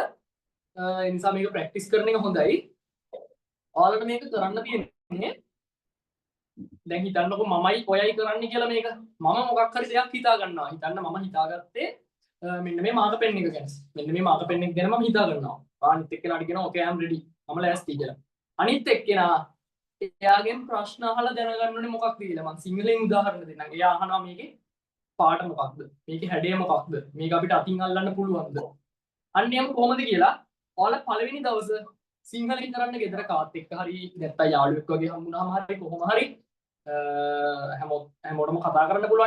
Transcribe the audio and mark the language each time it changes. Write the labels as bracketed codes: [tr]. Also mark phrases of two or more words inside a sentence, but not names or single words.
[si] ඒ නිසා මේක ප්‍රැක්ටිස් කරන එක හොඳයි. ඔයාලට මේක කරන්න තියෙන්නේ දැන් හිතන්නකො මමයි ඔයයි කරන්න කියලා මේක. මම මොකක් හරි දෙයක් හිතා ගන්නවා. හිතන්න මම හිතාගත්තේ මෙන්න මේ [en] marker pen [si] එක ගැන. මෙන්න මේ [en] marker pen [si] එක ගැන මම හිතා ගන්නවා. අනිත් එක්කෙනාට කියනවා ඕකේ [en] I am ready. [si] මම ලෑස්ති කියලා. අනිත් එක්කෙනා එයාගෙන් ප්‍රශ්න අහලා දැනගන්න ඕනේ මොකක්ද කියලා. මම සිංහලෙන් උදාහරණ දෙන්නම්. එයා අහනවා මේකේ පාට මොකක්ද? මේකේ හැඩය මොකක්ද? මේක අපිට අතින් අල්ලන්න පුළුවන්ද? අන්න එහෙම කොහොමද කියලා ඔයාලා පළවෙනි දවසේ සිංහලෙන් කරන්න ගෙදර කාත් එක්ක හරි නැත්නම් යාළුවෙක් වගේ හම්බුනහම හරි කොහොම හරි හැමෝටම කතා කරන්න පුළුවන්.